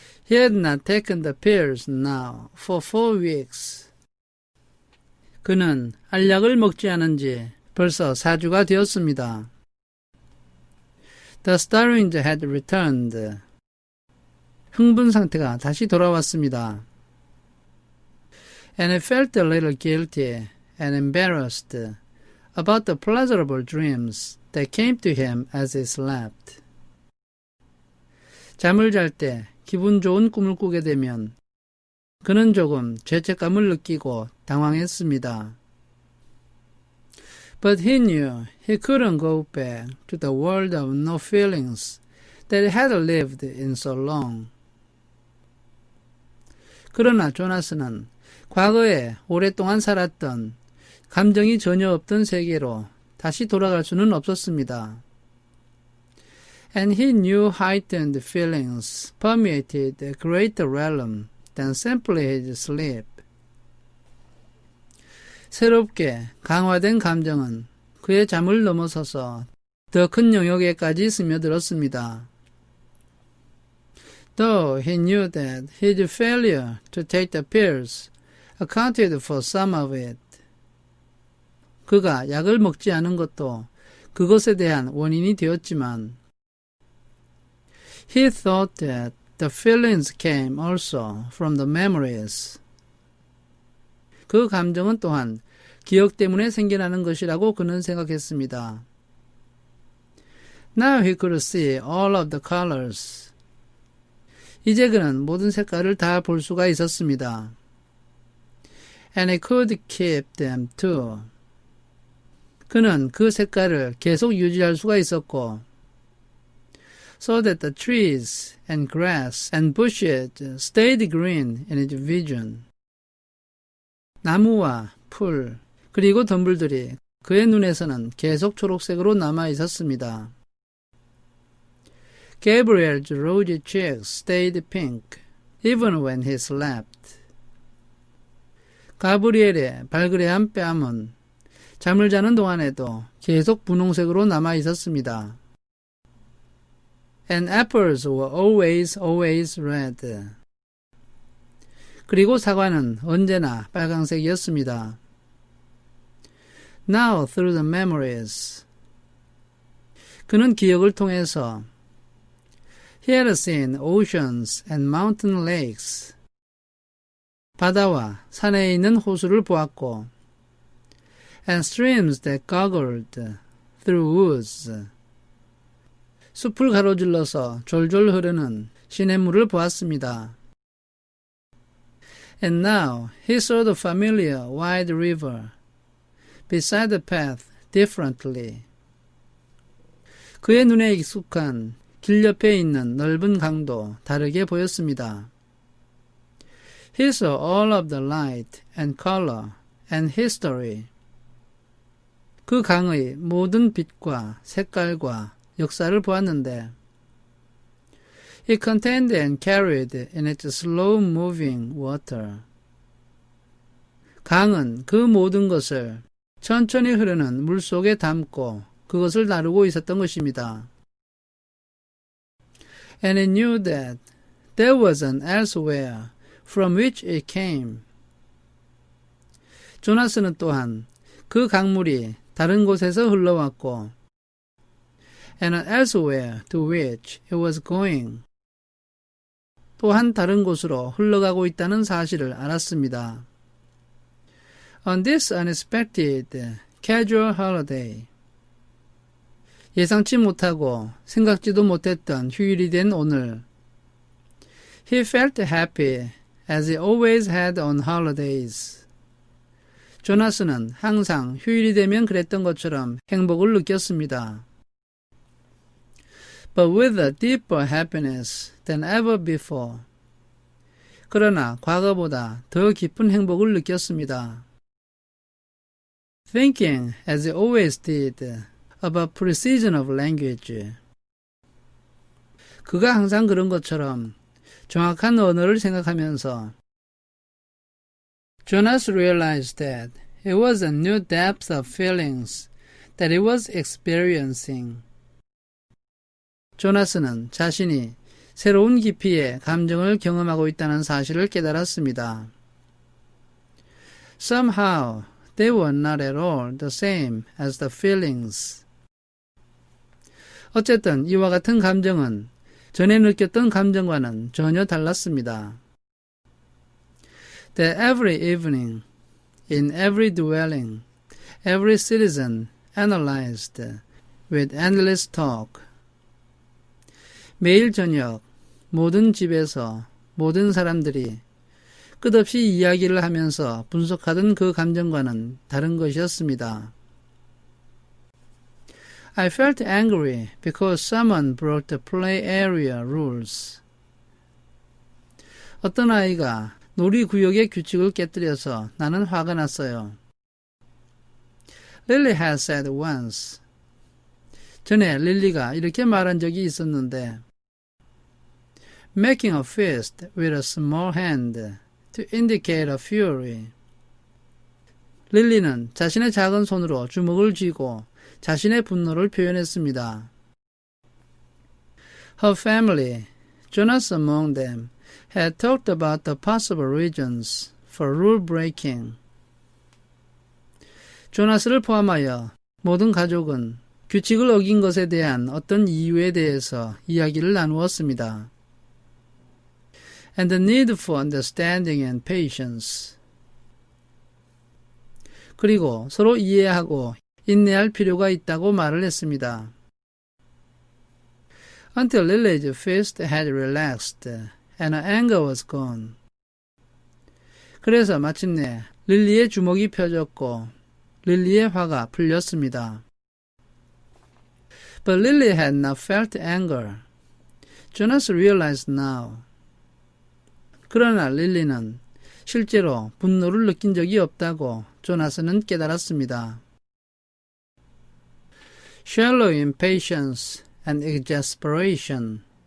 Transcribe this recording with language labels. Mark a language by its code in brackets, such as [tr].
[en] He had not taken the pills now for 4 weeks. [ko] 그는 알약을 먹지 않은 지 벌써 4주가 되었습니다. [en] The starving had returned. [ko] 흥분 상태가 다시 돌아왔습니다. [en] And he felt a little guilty and embarrassed about the pleasurable dreams that came to him as he slept. [ko] 잠을 잘 때 기분 좋은 꿈을 꾸게 되면 그는 조금 죄책감을 느끼고 당황했습니다. [en] But he knew he couldn't go back to the world of no feelings that he had lived in so long. [ko] 그러나 조나스는 과거에 오랫동안 살았던 감정이 전혀 없던 세계로 다시 돌아갈 수는 없었습니다. [en] And he knew heightened feelings permeated a greater realm than simply his sleep. [ko] 새롭게 강화된 감정은 그의 잠을 넘어서서 더 큰 영역에까지 스며들었습니다. [en] Though he knew that his failure to take the pills accounted for some of it. [ko] 그가 약을 먹지 않은 것도 그것에 대한 원인이 되었지만 [en] he thought that the feelings came also from the memories. [ko] 그 감정은 또한 기억 때문에 생겨나는 것이라고 그는 생각했습니다. [en] Now he could see all of the colors. [ko] 이제 그는 모든 색깔을 다 볼 수가 있었습니다. [en] And he could keep them too. [ko] 그는 그 색깔을 계속 유지할 수가 있었고 [en] so that the trees and grass and bushes stayed green in his vision. [ko] 나무와 풀 그리고 덤불들이 그의 눈에서는 계속 초록색으로 남아 있었습니다. [en] Gabriel's rosy cheeks stayed pink even when he slept. [ko] 가브리엘의 발그레한 뺨은 잠을 자는 동안에도 계속 분홍색으로 남아 있었습니다. [en] And apples were always red. [ko] 그리고 사과는 언제나 빨강색이었습니다. [en] Now through the memories. [ko] 그는 기억을 통해서 [en] He had seen oceans and mountain lakes. [ko] 바다와 산에 있는 호수를 보았고 [en] and streams that gurgled through woods. [ko] 숲을 가로질러서 졸졸 흐르는 시냇물을 보았습니다. [en] And now he saw the familiar wide river beside the path differently. [ko] 그의 눈에 익숙한 길 옆에 있는 넓은 강도 다르게 보였습니다. [en] He saw all of the light and color and history. [ko] 그 강의 모든 빛과 색깔과 역사를 보았는데 [en] It contained and carried in its slow-moving water. [ko] 강은 그 모든 것을 천천히 흐르는 물 속에 담고 그것을 다루고 있었던 것입니다. [en] And it knew that there was an elsewhere from which it came. [ko] 조나스는 또한 그 강물이 다른 곳에서 흘러왔고 [en] and an elsewhere to which it was going. [ko] 또한 다른 곳으로 흘러가고 있다는 사실을 알았습니다. [en] On this unexpected casual holiday. [ko] 예상치 못하고 생각지도 못했던 휴일이 된 오늘. [en] He felt happy as he always had on holidays. [ko] 조나스는 항상 휴일이 되면 그랬던 것처럼 행복을 느꼈습니다. [en] But with a deeper happiness than ever before. [ko] 그러나 과거보다 더 깊은 행복을 느꼈습니다. [en] Thinking as he always did about precision of language. [ko] 그가 항상 그런 것처럼 정확한 언어를 생각하면서 [en] Jonas realized that it was a new depth of feelings that he was experiencing. [ko] 조나스는 자신이 새로운 깊이의 감정을 경험하고 있다는 사실을 깨달았습니다. [en] Somehow, they were not at all the same as the feelings. [ko] 어쨌든 이와 같은 감정은 전에 느꼈던 감정과는 전혀 달랐습니다. [en] That every evening, in every dwelling, every citizen analyzed with endless talk. [ko] 매일 저녁 모든 집에서 모든 사람들이 끝없이 이야기를 하면서 분석하던 그 감정과는 다른 것이었습니다. [en] I felt angry because someone broke the play area rules. [ko] 어떤 아이가 놀이구역의 규칙을 깨뜨려서 나는 화가 났어요. [en] Lily had said once. [ko] 전에 릴리가 이렇게 말한 적이 있었는데 [en] Making a fist with a small hand to indicate a fury. [ko] 릴리는 자신의 작은 손으로 주먹을 쥐고 자신의 분노를 표현했습니다. [en] Her family, Jonas among them, had talked about the possible reasons for rule breaking. [ko] 조나스를 포함하여 모든 가족은 규칙을 어긴 것에 대한 어떤 이유에 대해서 이야기를 나누었습니다. [en] And the need for understanding and patience. [ko] 그리고 서로 이해하고 인내할 필요가 있다고 말을 했습니다. [en] Until Lily's fist had relaxed and her anger was gone. [ko] 그래서 마침내 릴리의 주먹이 펴졌고 릴리의 화가 풀렸습니다. [en] But Lily had not felt anger. Jonas realized now. [ko] 그러나 릴리는 실제로 분노를 느낀 적이 없다고 조나스는 깨달았습니다. [en] Shallow impatience and exasperation.